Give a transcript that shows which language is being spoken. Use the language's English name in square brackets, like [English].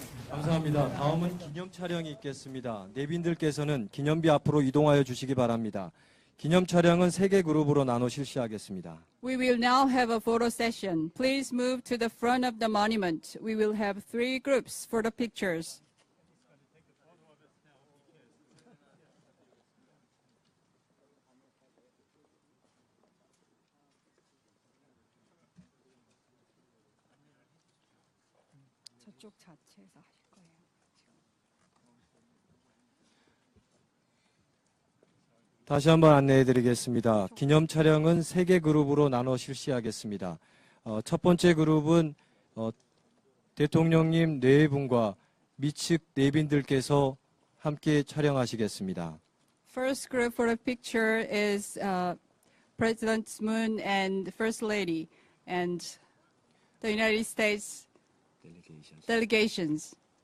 [Korean] 감사합니다. 다음은 기념 촬영이 있겠습니다. 내빈들께서는 기념비 앞으로 이동하여 주시기 바랍니다. 기념 촬영은 3개 그룹으로 나눠 실시하겠습니다. [English] We will now have a photo session. Please move to the front of the monument. We will have 3 groups for the pictures. [Korean] 저쪽 자체에서 하실 거예요. 다시 한번 안내해 드리겠습니다. 기념 촬영은 3개 그룹으로 나눠 실시하겠습니다. 첫 번째 그룹은 대통령님 4분과 미측 내빈들께서 함께 촬영하시겠습니다. [English] First group for the picture is President Moon and First Lady and the United States delegations.